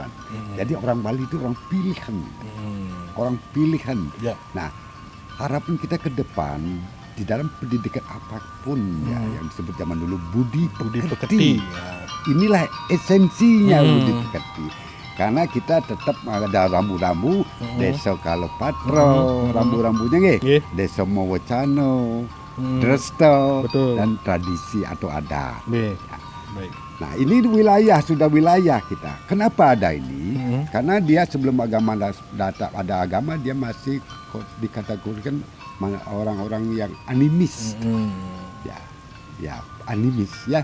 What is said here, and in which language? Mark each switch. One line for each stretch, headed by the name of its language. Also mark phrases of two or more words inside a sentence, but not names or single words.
Indonesian: Jadi orang Bali itu orang pilihan, orang pilihan. Ya. Nah, harapan kita ke depan di dalam pendidikan apapun ya, yang disebut zaman dulu budi pekerti. Ya. Inilah esensinya budi pekerti. Karena kita tetap ada rambu-rambu desa Kalopatro, rambu-rambunya Nggih. desa Mowocano, Dresto, Betul. dan tradisi atau adat. Baik. Baik. Nah, ini sudah wilayah kita. Kenapa ada ini? Karena dia sebelum agama ada agama, dia masih dikategorikan orang-orang yang animis. Ya, animis ya.